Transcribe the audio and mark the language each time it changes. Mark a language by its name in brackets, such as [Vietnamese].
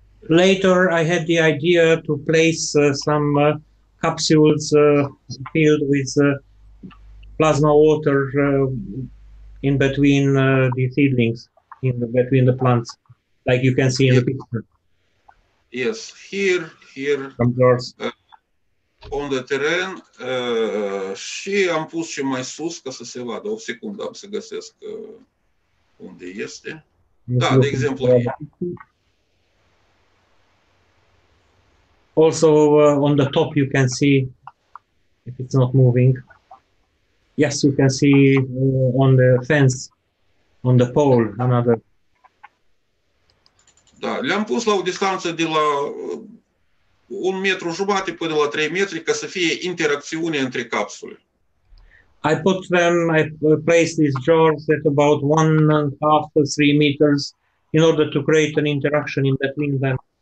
[English] Later, I had the idea to place some capsules filled with plasma water in between the seedlings, between the plants, like you can see in the picture. Yes, here on the terrain, [Romanian] și am pus și mai sus ca să se vadă. O secundă, am să găsesc unde este. Da, de exemplu. [English] Also on the top you can see, if it's not moving, yes, you can see on the fence, on the pole, another. [Romanian] Da, le-am pus la o distanță de la 1,5 metru până la 3 metri ca să fie interacțiune între capsule. [English] I placed these jars at about 1.5 to 3 meters in order to create an interaction in between them.